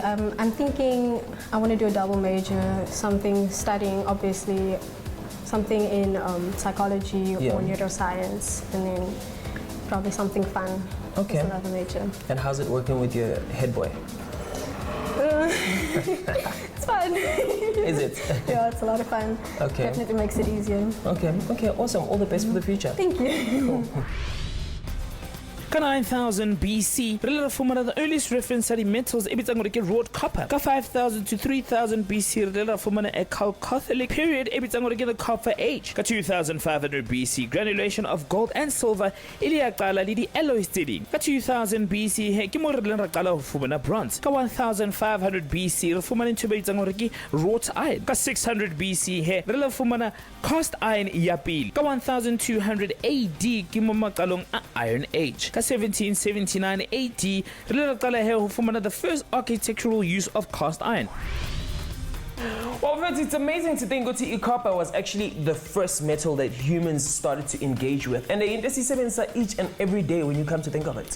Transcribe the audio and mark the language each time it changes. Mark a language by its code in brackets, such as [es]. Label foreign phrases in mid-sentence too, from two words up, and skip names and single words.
[en] I'm thinking I want to do a double major, something studying, obviously, something in psychology or neuroscience, and then probably something fun. Okay. As another major. And how's it working with your head boy? It's fun. Is it? Yeah, it's a lot of fun. Okay. Definitely makes it easier. Okay, awesome. All the best for the future. Thank you. [st] Ka 9000 BC, re le fumana [en] the earliest reference to the metals [st] e bitsang gore ke [en] wrought copper. [st] Ka 5000 to 3000 BC, re le fumana a [en] Chalcolithic period [st] e bitsang gore ke [en] the Copper Age. [st] Ka 2500 BC, [en] granulation of gold and silver [st] e le ya qala le di alloys tse ding. Ka 2000 BC, he ke mo re leng ra qala ho fumana bronze. Ka 1500 BC, re fumana ntho e bitsang gore ke [en] wrought iron. [st] Ka 600 BC, he re le fumana [en] cast iron [st] ya pele. Ka 1200 AD, ke mo maqalong a Iron Age. [en] 1779 AD, the first architectural use of cast iron. Well, friends, it's amazing to think that copper was actually the first metal that humans started to engage with. And they each and every day when you come to think of it.